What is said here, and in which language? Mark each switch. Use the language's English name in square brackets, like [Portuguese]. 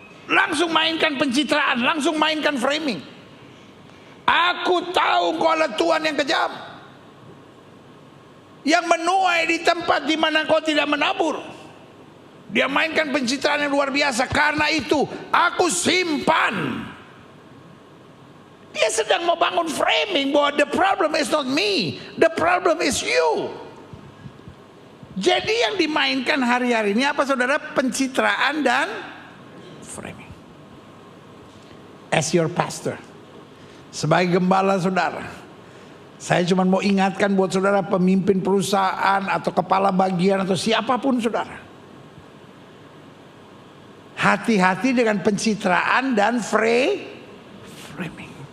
[Indonesian] Langsung mainkan pencitraan, langsung mainkan framing. Aku tahu kau adalah Tuhan yang kejam, yang menuai di tempat di mana kau tidak menabur. Dia mainkan pencitraan yang luar biasa. Karena itu aku simpan. Dia sedang mau bangun framing bahwa [English] the problem is not me, the problem is you. [Indonesian] Jadi yang dimainkan hari-hari ini apa saudara? Pencitraan dan framing. [English] As your pastor, [Indonesian] sebagai gembala saudara, saya cuma mau ingatkan buat saudara pemimpin perusahaan atau kepala bagian atau siapapun saudara, hati-hati dengan pencitraan dan framing.